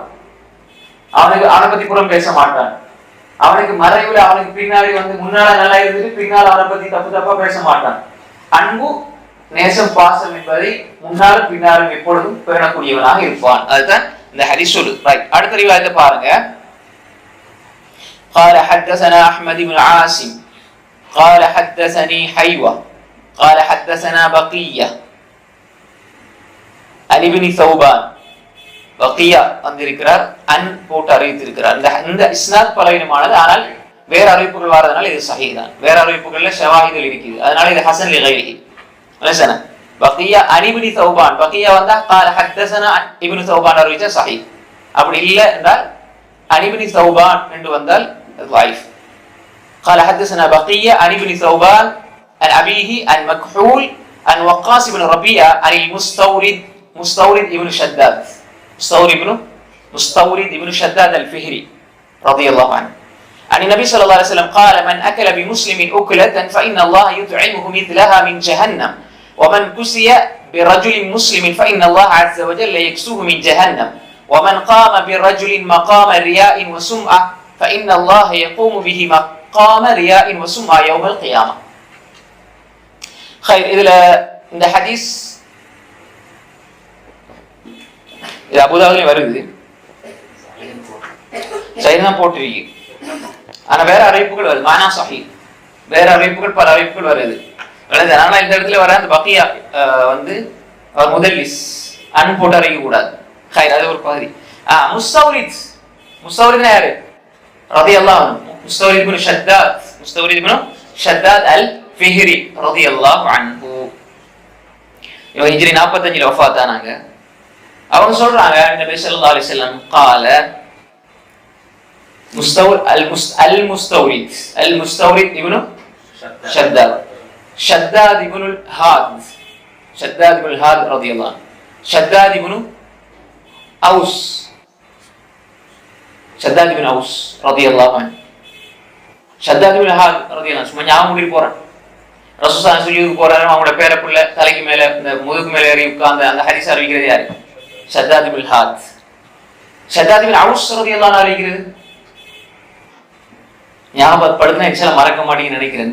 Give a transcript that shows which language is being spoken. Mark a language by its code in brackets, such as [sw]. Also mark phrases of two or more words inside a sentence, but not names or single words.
[ta] அவனை பத்தி புறம் பேச மாட்டான். அவனுக்கு மறைவுல அவனுக்கு பின்னாடி வந்து முன்னால நல்லா இருந்துட்டு பின்னால் அவனை பத்தி தப்பா பேச மாட்டான். அன்பு, நேசம், பாசம் என்பதை முன்னாலும் பின்னாலும் எப்பொழுதும் பேணக்கூடியவனாக இருப்பான். அதுதான் இந்த ஹதீஸ் சொல்லு. ரைட், அடுத்த ரிவாயத்தை பாருங்க. [ar] قال حدثنا احمد بن عاصم قال حدثني حيوة قال حدثنا بقية عن ابن ثوبان. [ta] பக்கியா வந்திருக்கிறார், அன் போட்டு அறிவித்திருக்கிறார். இந்த இஸ்னாத் பலவீனமானது, ஆனால் வேற அறிவிப்புகள் வரதுனால இது சஹீஹ் தான். வேற அறிவிப்புகள்ல ஷவாஹிதுல் இருக்குது, அதனால இது [ar] حسن لغيره. [ta] மனசன பக்கியா அன் இப்னு தௌபான், பக்கியா வந்தா [ar] قال حدثنا [ta] இப்னு தௌபான் அறிவிச்சா சஹீஹ். அப்படி இல்ல என்றால் அன் இப்னு தௌபான் என்று வந்தால் ضعيف. [ar] قال حدثنا بقية عن ابن ثوبان عن أبيه عن مكحول عن وقاص بن ربيعة عن مستورد ابن شداد، مستورد ابن شداد الفهري رضي الله عنه عن النبي صلى الله عليه وسلم قال من أكل بمسلم أكلة فإن الله يطعمه مثلها من جهنم ومن كسي برجل مسلم فإن الله عز وجل يكسوه من جهنم ومن قام برجل مقام رياء وسمعة فإن الله يقوم به مقام رياء وسمعة يوم القيامة. خير، إذا [ta] இந்த ஹதீஸ் இது அபூதாவுலயும் வருது, சைனா போட்டிருக்கு. ஆனா வேற அறிவிப்புகள் வருது, மானா சஹீஹ், வேற அறிவிப்புகள் பல அறிவிப்புகள் வருது. அதனால இந்த இடத்துல வர அந்த பக்கியா வந்து அவர் முதல்லிஸ் அன் போட்டு அறிவிக்க கூடாது. ஹைர், அது ஒரு பகுதி. முஸ்தௌரித் யாரு? [ar] رضي الله عنه, முஸ்தௌரித் இப்னு ஷத்தாத் அல் ஃபிஹ்ரி رضي الله عنه. [ta] இவங்க ஹிஜ்ரி 45 வஃபாத் ஆனாங்க. அவங்க சொல்றாங்க [ar] نبي صلى الله عليه وسلم قال المستورد ابن شداد ابن الهاد رضي الله عنه، شداد ابن اوس رضي الله عنه، شداد ابن الهاد رضي الله عنه. [ta] சும்மா ஞாபகம் பண்ணி போறேன். ரசூலுல்லாஹி சுஜூதுக்கு போறாரு, அவங்களோட பேரப்புள்ள தலைக்கு மேல இந்த முதுகு மேல ஏறி உட்கார்ந்து அந்த ஹதீஸ் அறிவிக்கிறது யாரு? ஷத்தாத் பின் ஹாத். ஷத்தாத் பின் அவுஸ் [ar] رضي الله عنه [ta] அறிவிக்கிறது ஞாபகப்படுத்தினா இன்ஷா மறக்க மாட்டீங்கன்னு நினைக்கிறேன்.